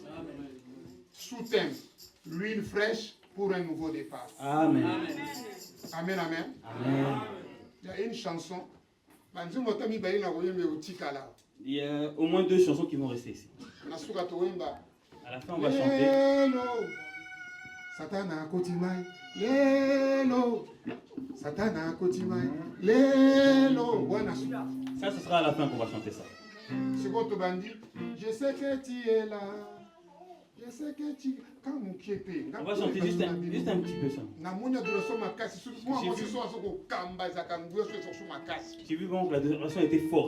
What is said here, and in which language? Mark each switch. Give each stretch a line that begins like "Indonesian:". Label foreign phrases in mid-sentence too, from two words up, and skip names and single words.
French: Sous-thème, l'huile fraîche pour un nouveau départ. Amen. Amen, amen. Amen. Il y a une chanson. Il y a au moins 2 chansons qui vont rester ici. À la fin, on va chanter.
Lingala: Satana kotimai, lelo. Satana kotimai, lelo.
French: Ça, ce sera à la fin qu'on va chanter ça. C'est quoi ton bandit? Je sais que tu es là. Je sais que tu... On va chanter juste un petit peu ça. J'ai vu que la déclaration était forte.